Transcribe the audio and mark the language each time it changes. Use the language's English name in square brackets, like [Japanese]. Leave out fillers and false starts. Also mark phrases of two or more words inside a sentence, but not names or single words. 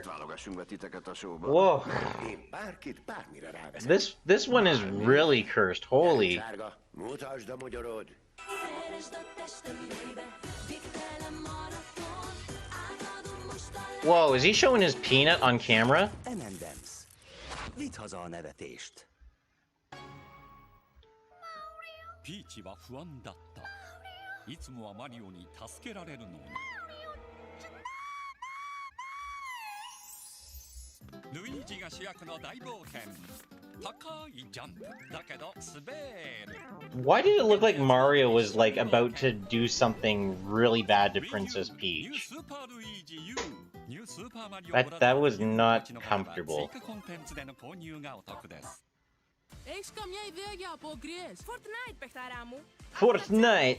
[English] Whoa. This one is really cursed. Holy. Whoa, is he showing his peanut on camera? [Hungarian] Vidd haza a nevetést. [Japanese] Peachy は不安だった。いつもはマリオに助けられるのに。ルイージが主役の大冒険。高いジャンプだけど滑る。 [English] Why did it look like Mario was like about to do something really bad to Princess Peach? That was not comfortable. Fortnite.